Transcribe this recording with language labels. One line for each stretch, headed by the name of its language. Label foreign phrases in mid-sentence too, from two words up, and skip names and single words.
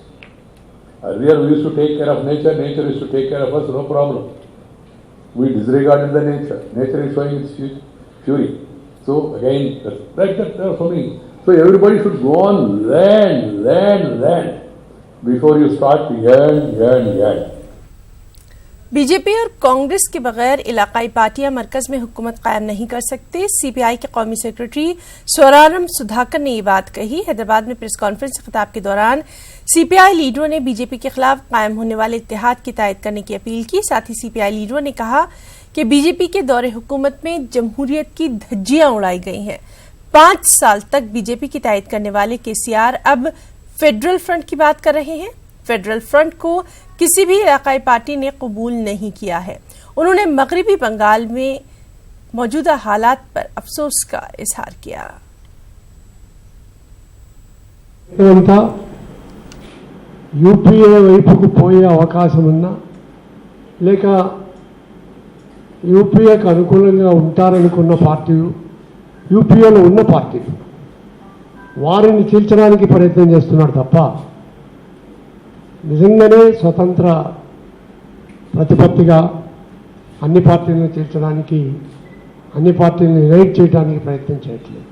English: Earlier we used to take care of nature, nature used to take care of us, no problem. We disregarded the nature. Nature is showing its fury. So again, there are so many. So everybody should go on, learn before you start to yearn.
Urdu: بی جے پی اور کانگریس کے بغیر علاقائی پارٹیاں مرکز میں حکومت قائم نہیں کر سکتے۔ سی پی آئی کے قومی سیکرٹری سورارم سدھاکر نے یہ بات کہی۔ حیدرآباد میں
English: press conference
Urdu: سے خطاب کے دوران سی پی آئی لیڈروں نے بی جے پی کے خلاف قائم ہونے والے اتحاد کی تائید کرنے کی اپیل کی۔ ساتھ ہی سی پی آئی لیڈروں نے کہا کہ بی جے پی کے دور حکومت میں جمہوریت کی دھجیاں اڑائی گئی ہیں۔ 5 سال تک بی جے پی کی تائید کرنے والے کے سی آر اب فیڈرل فرنٹ کی بات کر رہے ہیں۔ فیڈرل فرنٹ کو کسی بھی علاقائی پارٹی نے قبول نہیں کیا ہے۔ انہوں نے مغربی بنگال میں موجودہ حالات پر افسوس کا اظہار کیا۔
Telugu: యూపీఏ వైపుకు పోయే అవకాశం ఉన్నా లేక యూపీఏకు అనుకూలంగా ఉంటారనుకున్న పార్టీలు, యూపీఏలో ఉన్న పార్టీలు వారిని చీల్చడానికి ప్రయత్నం చేస్తున్నారు తప్ప నిజంగానే స్వతంత్ర ప్రతిపత్తిగా అన్ని పార్టీలను చీల్చడానికి, అన్ని పార్టీలను యునైట్ చేయడానికి ప్రయత్నం చేయట్లేదు.